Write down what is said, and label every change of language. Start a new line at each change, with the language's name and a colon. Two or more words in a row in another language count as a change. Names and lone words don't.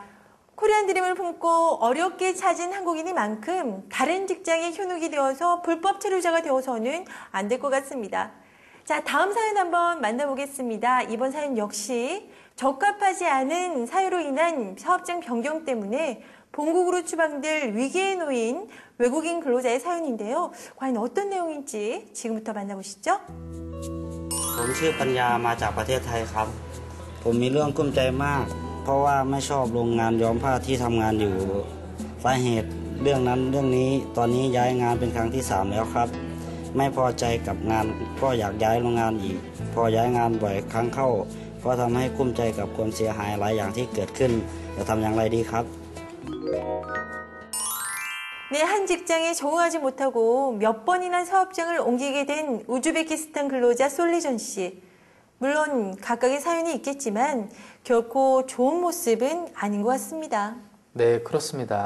Korean: 코리안 드림을 품고 어렵게 찾은 한국인이만큼 다른 직장에 현혹이 되어서 불법 체류자가 되어서는 안 될 것 같습니다. 자, 다음 사연 한번 만나보겠습니다. 이번 사연 역시 적합하지 않은 사유로 인한 사업장 변경 때문에 본국으로 추방될 위기에 놓인 외국인 근로자의 사연인데요. 과연 어떤 내용인지 지금부터 만나보시죠.
Thai: ผมชื่อปัญญามาจากประเทศไทยครับผมมีเรื่องกลุ้มใจมากเพราะว่าไม่ชอบโรงงานย้อมผ้าที่ทำงานอยู่สาเหตุเรื่องนั้นเรื่องนี้ตอนนี้ย้ายงานเป็นครั้งที่3แล้วครับไม่พอใจกับงานก็อยากย้ายโรงงานอีกพอย้ายงานบ่อยครั้งเข้าก็ทำให้กลุ้มใจกับความเสียหายหลายอย่างที่เกิดขึ้นจะทำอย่างไรดีครับ
Korean: 네, 한 직장에 적응하지 못하고 몇 번이나 사업장을 옮기게 된 우즈베키스탄 근로자 솔리전 씨. 물론 각각의 사연이 있겠지만 결코 좋은 모습은 아닌 것 같습니다. 네, 그렇습니다.